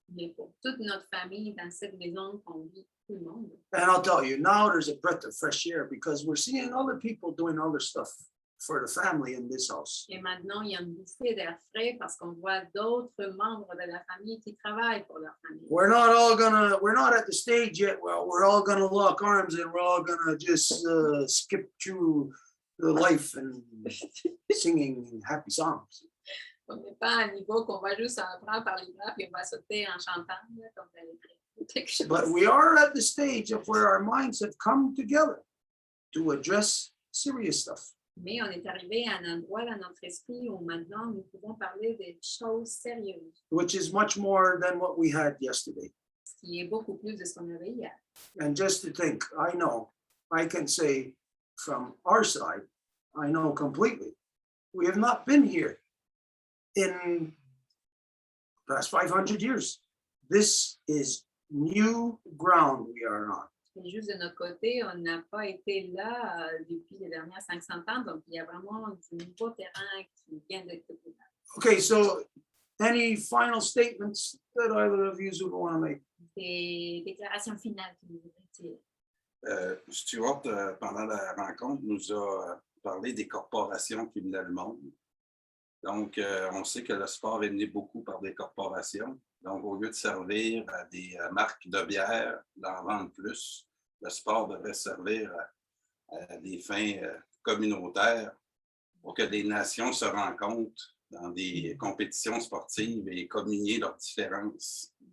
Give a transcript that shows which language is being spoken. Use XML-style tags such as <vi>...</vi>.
<fr>Mais pour toute notre famille dans cette maison qu'on vit, tout le monde.</fr> <en>And I'll tell you, now there's a breath of fresh air because we're seeing other people doing other stuff for the family in this house.</en> <fr>Et maintenant, il y a une bouffée d'air frais parce qu'on voit d'autres membres de la famille qui travaillent pour leur famille.</fr> <en>We're not at the stage yet. Well, we're all gonna lock arms and we're all gonna just skip through the life and singing happy songs.</en> <fr>On n'est pas à un niveau qu'on va juste en prendre par les bras et on va sauter en chantant là, comme quelque chose.</fr> <en>But we are at the stage of where our minds have come together to address serious stuff.</en> <fr>Mais on est arrivé à un endroit dans notre esprit où maintenant nous pouvons parler des choses sérieuses,</fr> <en>Which is much more than what we had yesterday.</en> <fr>ce qui est beaucoup plus de ce qu'on avait hier.</fr> <en>And just to think, I know, I can say from our side, I know completely, we have not been here in the past 500 years. This is new ground we are on.</en> <fr>Et juste de notre côté, on n'a pas été là depuis les dernières 500 ans, donc il y a vraiment du nouveau terrain qui vient d'être découvert.</fr> <en>Okay, so any final statements that either of you would want to make?</en> <fr>Des déclarations finales qui nous dire. Stuart, pendant la rencontre, nous a parlé des corporations qui menaient le monde. Donc, on sait que le sport est mené beaucoup par des corporations. Donc, au lieu de servir à des marques de bière, d'en vendre plus, le sport devrait servir à des fins communautaires pour que des nations se rencontrent dans des compétitions sportives et communier leurs différences.</fr>